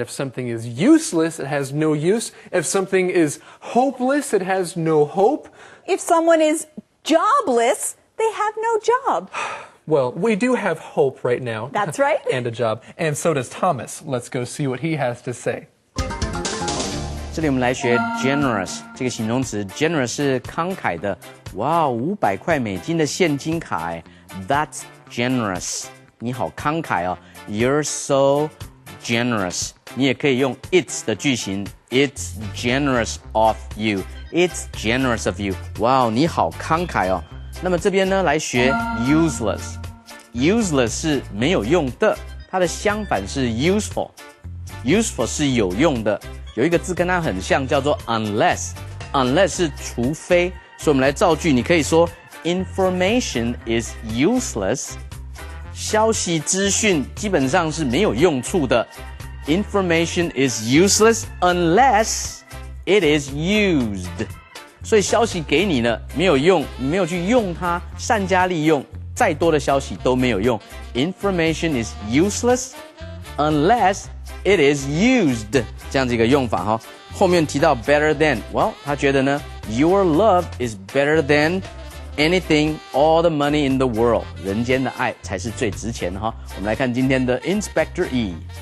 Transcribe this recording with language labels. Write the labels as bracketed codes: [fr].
[en] If something is useless, it has no use. If something is hopeless, it has no hope. If someone is jobless, they have no job. Well, we do have hope right now. That's right. And a job. And so does Thomas. Let's go see what he has to say. [zh] 这里我们来学 generous 这个形容词 ，generous 是慷慨的。哇，500块美金的现金卡哎 ， [en] That's generous。 [zh] 你好慷慨哦 ， [en] You're so generous。 [zh] 你也可以用 it's 的句型 ，It's generous of you。 [en] It's generous of you。 [zh] 哇，你好慷慨哦。那么这边呢，来学 useless。useless 是没有用的，它的相反是 useful。useful 是有用的。有一个字跟它很像，叫做 unless。unless 是除非，所以我们来造句，你可以说 [en] information is useless。 [zh] 消息资讯基本上是没有用处的。 [en] Information is useless unless it is used。 [zh] 所以消息给你了，没有用，你没有去用它，善加利用，再多的消息都没有用。 [en] Information is useless unless it is used。 [zh] 这样子一个用法哈。后面提到 better than， well， 他觉得呢 [en] your love is better than anything, all the money in the world， [zh] 人间的爱才是最值钱的哈。我们来看今天的 Inspector E。